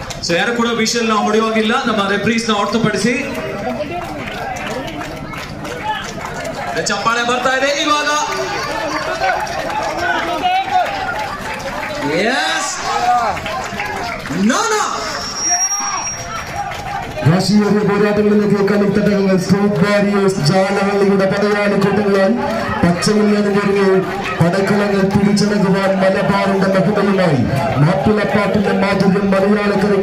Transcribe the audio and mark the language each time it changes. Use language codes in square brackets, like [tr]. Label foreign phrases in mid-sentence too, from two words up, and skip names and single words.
[kn] ಸೊ ಯಾರು ಕೂಡ ವಿಷಲ್ ನ ಹೊಡೆಯುವಾಗಿಲ್ಲ. ನಮ್ಮ ರೆಫ್ರೀಸ್ ನ ಹೊರತುಪಡಿಸಿ ಚಪ್ಪಾಳೆ ಬರ್ತಾ ಇದೆ ಇವಾಗ. [ml] രാഷ്ട്രീയ പോരാട്ടങ്ങളിലേക്ക് കളിത്തട്ടങ്ങൾ സ്ട്രീറ്റ് ബാരിയേഴ്സ് ജാലഹള്ളിയുടെ പടയാളി കൂട്ടങ്ങളാൽ പച്ചവില്ലാതെ പടക്കളങ്ങൾ പിടിച്ചടക്കുവാൻ മലബാറിന്റെ മഹിമയുമായി മാപ്പിളപ്പാട്ടിന്റെ മാധുര്യം മലയാളക്കരയ്ക്ക്